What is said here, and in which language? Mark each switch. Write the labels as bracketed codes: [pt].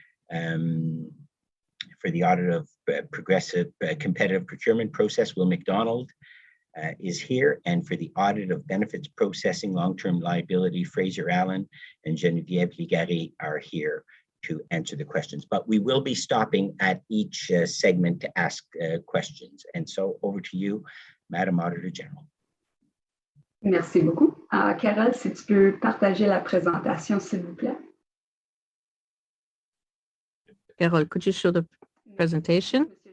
[en] For the audit of progressive competitive procurement process, Will McDonald is here, and for the audit of benefits processing long-term liability, Fraser Allen and Geneviève Ligari are here to answer the questions. But we will be stopping at each segment to ask questions. And so over to you, Madam Auditor General. [fr] Merci beaucoup. Carole, si tu peux partager la présentation, s'il vous plaît. [en] Carole, could you show the presentation?